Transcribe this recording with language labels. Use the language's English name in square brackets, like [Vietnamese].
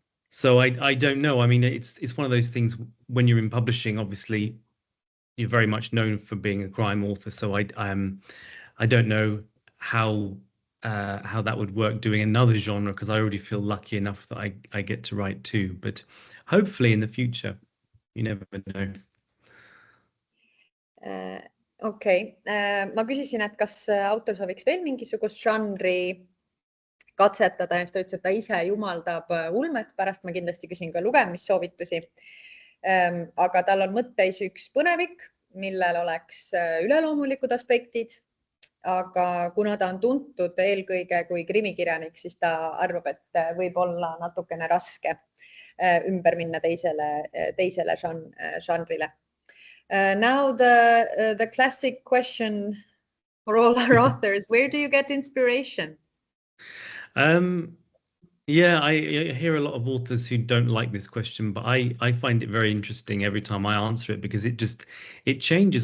[English] So I don't know. I mean, it's one of those things. When you're in publishing, obviously, you're very much known for being a crime author. So I don't know how that would work doing another genre, because I already feel lucky enough that I get to write too. But hopefully in the future, you never know. [Estonian] Okei. Ma küsisin, et kas autor sooviks veel mingisugust žanri katsetada, ja siis ta ütles, et ta ise jumaldab ulmet. Pärast ma kindlasti küsin ka lugemissoovitusi. aga tal on mõtteis üks põnevik, millel oleks üleloomulikud aspektid. Aga kuna ta on tuntud eelkõige kui krimikirjanik, siis ta arvab, et võib olla natukene raske ümber minna teisele žanrile. [English] Now the classic question for all our authors, where do you get inspiration? Yeah, I hear a lot of authors who don't like this question, but I find it very interesting every time I answer it because it changes.